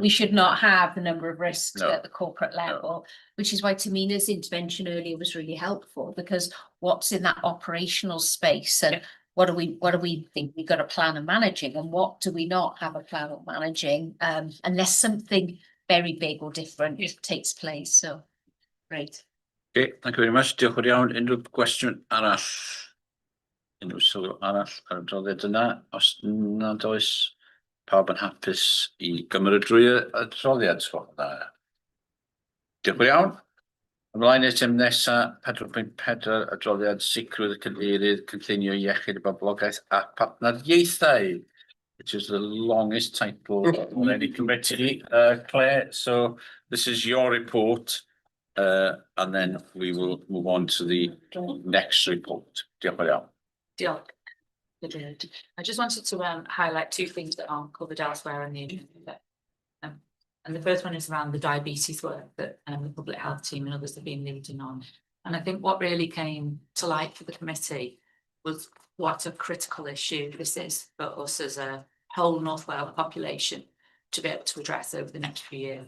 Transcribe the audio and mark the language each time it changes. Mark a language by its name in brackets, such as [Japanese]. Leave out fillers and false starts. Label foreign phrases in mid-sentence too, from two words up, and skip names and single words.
[English] We should not have the number of risks at the corporate level, which is why Tamina's intervention earlier was really helpful, because what's in that operational space and what do we think we've got a plan of managing, and what do we not have a plan of managing, unless something very big or different takes place. So, great. Okay, thank you very much. [Welsh] Diolch yn fawr. Unrhyw gwestiwn arall? Unrhyw sylw arall ar y adroddiad yna? Os nad oes, pawb yn hapus i gymryd drwy y adroddiad? Diolch yn iawn. Ymlaen item nesa, 4.4, adroddiad sicrwydd y cadeirydd cynllunio iechyd y boblogaeth a partneriaethau, [English] which is the longest title on any committee, Claire. So this is your report, and then we will move on to the next report. [Welsh] Diolch yn iawn. Diolch. [English] I just wanted to highlight two things that aren't covered elsewhere in the agenda. And the first one is around the diabetes work that the public health team and others have been leading on. And I think what really came to light for the committee was what a critical issue this is for us as a whole North Wales population to be able to address over the next few years.